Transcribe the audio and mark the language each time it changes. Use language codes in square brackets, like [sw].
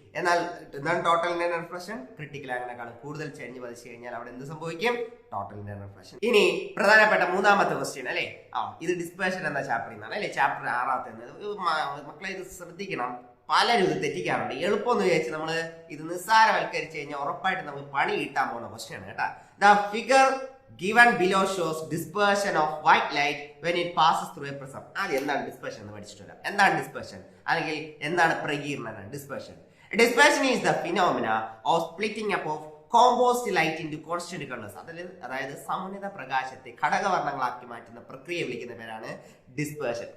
[ml] എന്നാൽ എന്താണ് total internal reflection? Critical ആംഗിളിനെക്കാളും കൂടുതൽ ചരിഞ്ഞ് പതിച്ചു കഴിഞ്ഞാൽ അവിടെ എന്ത് സംഭവിക്കും? Total internal reflection. ഇനി പ്രധാനപ്പെട്ട 3ാമത്തെ ക്വസ്റ്റ്യൻ അല്ലെ, ഇത് ഡിസ്പേർഷൻ എന്ന ചാപ്റ്ററിൽ നിന്നാണ് അല്ലെ, ചാപ്റ്റർ 6ാമത്തെ. മക്കളെ ഇത് ശ്രദ്ധിക്കണം, പലരും ഇത് തെറ്റിക്കാറുണ്ട്. എളുപ്പമെന്ന് വിചാരിച്ച് നമ്മൾ ഇത് നിസ്സാരവൽക്കരിച്ച് കഴിഞ്ഞാൽ ഉറപ്പായിട്ട് നമുക്ക് പണി കിട്ടാൻ പോകുന്ന ക്വസ്റ്റ്യൻ ആണ് കേട്ടാ. [en] The figure given below shows dispersion of white light when it passes through a prism. [ml] ആദ്യം എന്താണ് ഡിസ്പേർഷൻ എന്ന് പഠിച്ചിട്ടില്ല. എന്താണ് ഡിസ്പേർഷൻ അല്ലെങ്കിൽ എന്താണ് പ്രകീർണനം? [en] Dispersion is the phenomena of splitting up of composite light into constant colours. [ml] അതായത് സമന്വിത പ്രകാശത്തെ ഘടകവർണ്ണങ്ങളാക്കി മാറ്റുന്ന പ്രക്രിയ വിളിക്കുന്ന പേരാണ് ഡിസ്പേർഷൻ.